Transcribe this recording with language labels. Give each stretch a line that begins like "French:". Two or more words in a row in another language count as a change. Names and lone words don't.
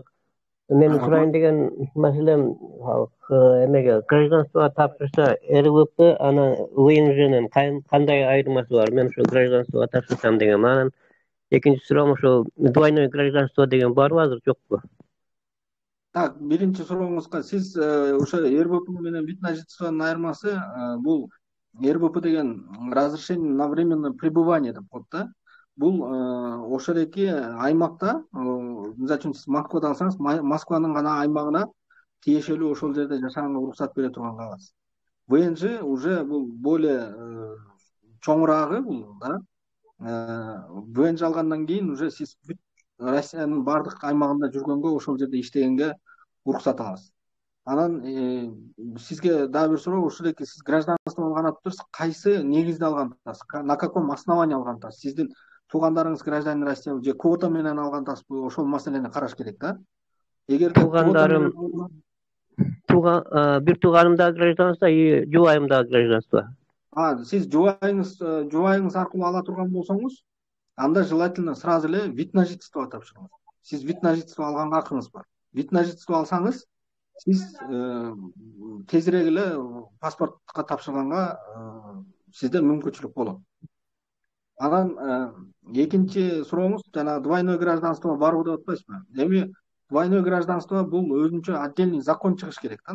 Kyrgyz: Мен сурайын деген маселем эмеге гражданство тапшырса РВП анан ВНЖнын кандай айырмасы бар? Мен ошо гражданство тапшырсам деген анан экинчи суроом ошо
Russian: двойной гражданство
Kyrgyz: деген барбы азыр жокпу? Так, биринчи сурооңузга сиз ошо РВП менен
Russian: вид на жительствонун
Kyrgyz: айырмасы бул РВП деген
Russian: разрешение на временное пребывание
Kyrgyz: деп коет да. Бул ошол эки аймакта, мисалы үчүн сиз Москвада алсаңыз, Москванын гана аймагына тиешелүү ошол жерде жашаганга уруксат бере турган кагаз. ВНЖ уже бул более чоңураагы бул да. ВНЖ алгандан кийин уже сиз бүт Россиянын бардык аймагында жүргөнгө, ошол жерде иштегенге уруксат аласыз. Анан сизге дагы бир суроо, ошол эки сиз гражданство алган атпырсыз, кайсы негизде алган атасыз?
Russian: На каком основании
Kyrgyz: алган атасыз? Сиздин туугандарыңыз
Russian: гражданин Россия
Kyrgyz: же квота менен алган атасызбы? Ошол маселени караш керек да. Эгерде туугандарым бир тууганым да гражданство, жубайым да гражданство. Сиз жубайыңыз аркылуу ала турган болсоңуз, анда
Russian: желательно сразу
Kyrgyz: эле
Russian: вид на жительство
Kyrgyz: тапшырыңыз. Сиз
Russian: вид на жительство
Kyrgyz: алганга акыңыз бар.
Russian: Вид на жительство
Kyrgyz: алсаңыз, сиз тезирээк эле паспортко тапшырганга сизде мүмкүнчүлүк болот. Анан экинчи сурооңуз жана
Russian: двойной гражданство
Kyrgyz: барбы деп атпайсызбы? Эми
Russian: двойной гражданство
Kyrgyz: бул өзүнчө
Russian: отдельный закон
Kyrgyz: чыгыш керек да.